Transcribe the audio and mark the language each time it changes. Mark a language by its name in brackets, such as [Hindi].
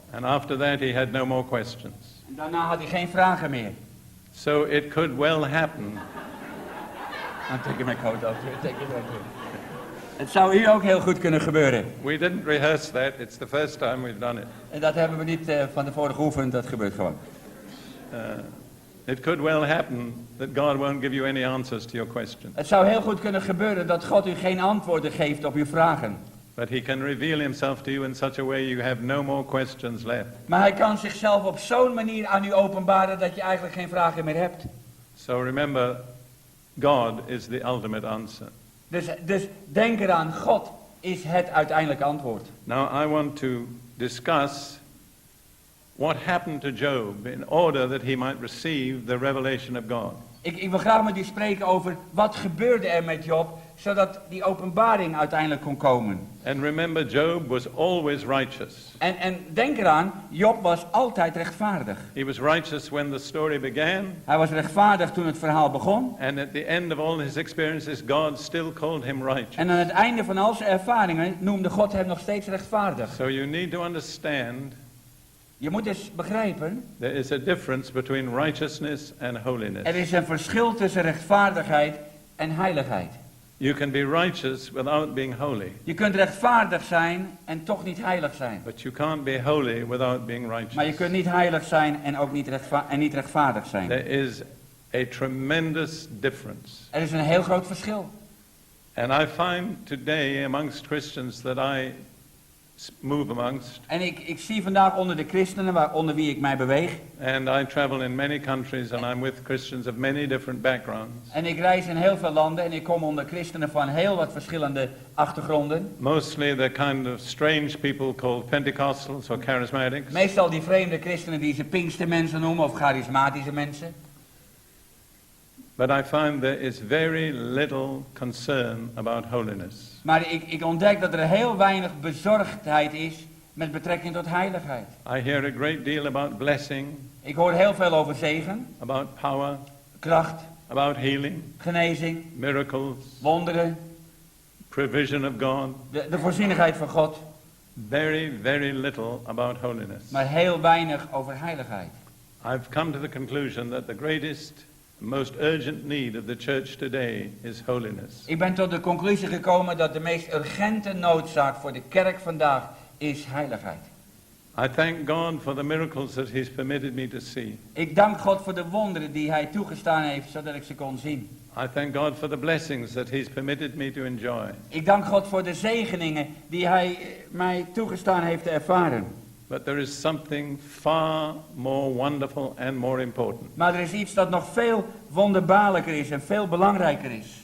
[English] And after that he had no more questions. [Dutch] En daarna had hij geen vragen meer. [English] So it could well happen I'm taking my coat off. [Dutch] Het zou hier ook heel goed kunnen gebeuren. [English] we didn't rehearse that. It's the first time we've done it. [Dutch] En dat hebben we niet van tevoren geoefend, dat gebeurt gewoon. [English] It could well happen that God won't give you any answers to your question. [Dutch] Het zou heel goed kunnen gebeuren dat God u geen antwoorden geeft op uw vragen. [English] But he can reveal himself to you in such a way you have no more questions left. [Dutch] Maar hij kan zichzelf op zo'n manier aan u openbaren dat je eigenlijk geen vragen meer hebt. [English] So remember, God is the ultimate answer. [Dutch] Dus denk eraan, God is het uiteindelijke antwoord. [English] Now I want to discuss what happened to Job in order that he might receive the revelation of God. [Dutch] Ik wil graag met u spreken over wat gebeurde er met Job, zodat die openbaring uiteindelijk kon komen. [English] And remember, Job was always righteous. [Dutch] En denk eraan, Job was altijd rechtvaardig. [English] He was righteous when the story began. [Dutch] Hij was rechtvaardig toen het verhaal begon. [English] And at the end of all his experiences, God still called him righteous. [Dutch] En aan het einde van al zijn ervaringen noemde God hem nog steeds rechtvaardig. [English] So you need to understand. [Dutch] Je moet dus begrijpen. [English] There is a difference between righteousness and holiness. [Dutch] Er is een verschil tussen rechtvaardigheid en heiligheid. [English] You can be righteous without being holy. [Dutch] Je kunt rechtvaardig zijn en toch niet heilig zijn. [English] But you can't be holy without being righteous. [Dutch] Maar je kunt niet heilig zijn en ook niet rechtvaardig zijn. [English] There is a tremendous difference. [Dutch] Er is een heel groot verschil. [English] And I find today amongst Christians that I move amongst. [Dutch] En ik zie vandaag onder de christenen, onder wie ik mij beweeg. [English] And I travel in many countries and I'm with Christians of many different backgrounds. [Dutch] En ik reis in heel veel landen en ik kom onder christenen van heel wat verschillende achtergronden. [English] Mostly the kind of strange people called Pentecostals or charismatics. [Dutch] Meestal die vreemde christenen die ze pinkstermensen noemen of charismatische mensen. [English] But I find there is very little concern about holiness. [Dutch] Maar ik ontdek dat er heel weinig bezorgdheid is met betrekking tot heiligheid. [English] I hear a great deal about blessing. [Dutch] Ik hoor heel veel over zegen, [English] About power. [Dutch] kracht, [English] About healing. [Dutch] genezing, [English] Miracles. [Dutch] wonderen, [English] Provision of God. [Dutch] de voorzienigheid van God. [English] Very, very little about holiness. [Dutch] Maar heel weinig over heiligheid. [English] I've come to the conclusion that the greatest, most urgent need of the church today is holiness. [Dutch] Ik ben tot de conclusie gekomen dat de meest urgente noodzaak voor de kerk vandaag is heiligheid. [English] I thank God for the miracles that He's permitted me to see. [Dutch] Ik dank God voor de wonderen die Hij toegestaan heeft, zodat ik ze kon zien. [English] I thank God for the blessings that He's permitted me to enjoy. [Dutch] Ik dank God voor de zegeningen die Hij mij toegestaan heeft te ervaren. [English] But there is something far more wonderful and more important. [Dutch] Maar er is iets dat nog veel wonderbaarlijker is en veel belangrijker is.